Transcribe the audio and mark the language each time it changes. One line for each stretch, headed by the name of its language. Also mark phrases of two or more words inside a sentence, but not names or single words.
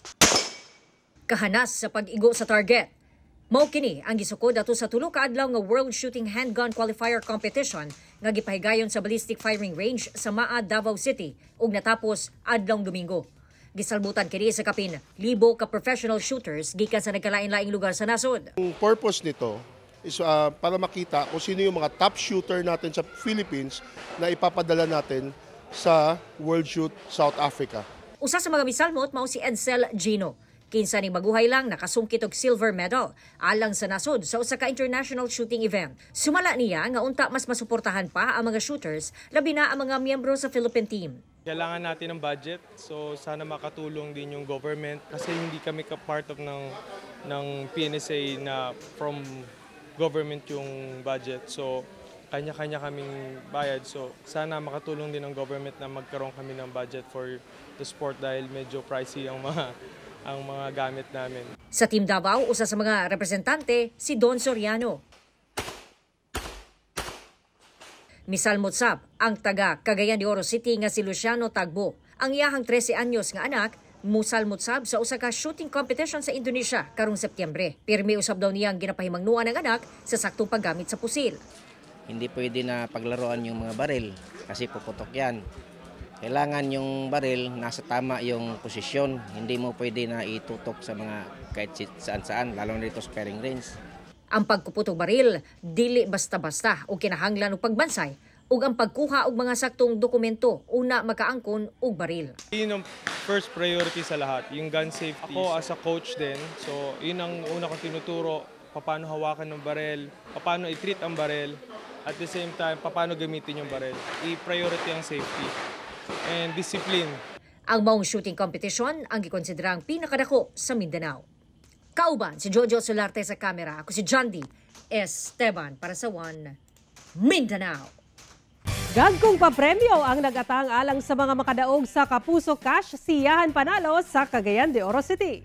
Cebuano: Kahanas sa pag-igo sa target. Mao kini ang gisukod ato sa tulo ka adlaw nga World Shooting Handgun Qualifier Competition nga gipahigayon sa Ballistic Firing Range sa Maa, Davao City ug natapos adlawng Domingo. Gisalbutan kini sa kapin libo ka
English: professional shooters
Cebuano: gikan sa nagkalain-laing lugar sa nasod.
Filipino: Ang purpose nito is para makita kung sino yung mga
English: top shooter
Filipino: natin sa Philippines na ipapadala natin sa World Shoot South Africa.
Cebuano: Usa sa mga misalmot mao si Edsel Gino. Kinsa ning maguhay lang nakasungkit og silver medal alang sa nasod sa usa ka
English: international shooting event.
Cebuano: Sumala niya nga unta mas masuportahan pa ang mga shooters labi na ang mga miyembro sa Philippine team.
Filipino: Kailangan natin ng budget, so sana makatulong din yung government kasi hindi kami
English: part of
Filipino: ng PNSA na from government yung budget. So kanya-kanya kaming bayad. So sana makatulong din ng government na magkaroon kami ng budget
English: for the sport
Filipino: dahil medyo pricey ang mga gamit namin.
Cebuano: Sa Team Davao, usa sa mga representante si Don Soriano. Misalmot sab ang taga Cagayan de Oro City nga si Luciano Tagbo. Ang iyahang 13 anyos nga anak musalmot sab sa usa ka shooting competition sa Indonesia karong Setyembre. Pirmi usab daw niya ang ginapahimangnuan ng anak sa saktong paggamit sa pusil.
Filipino: Hindi pwede na paglaruan yung mga baril kasi puputok yan. Kailangan yung baril nasa tama yung posisyon. Hindi mo pwede na itutok sa mga kahit saan-saan, lalo na dito sa firing range.
Cebuano: Ang pagkuputok baril, dili basta-basta o kinahanglan og pagbansay ug ang pagkuha og mga saktong dokumento una makaangkon og baril.
Filipino: Yun ang
English: first priority
Filipino: sa lahat, yung
English: gun safety.
Filipino: Ako
English: as a coach
Filipino: din, so yun ang una kong tinuturo, paano hawakan ng baril, paano i-treat ang baril,
English: at the same time,
Filipino: paano gamitin yung baril. I-priority ang
English: safety and discipline.
Cebuano: Ang maong shooting competition ang gikonsiderang pinakadako sa Mindanao. Kauban si Jojo Solarte sa kamera. Ako si John D. Esteban para sa One Mindanao. Gagkong papremyo ang nagatang alang sa mga makadaog sa Kapuso Cash Siyahan Panalo sa Cagayan de Oro City.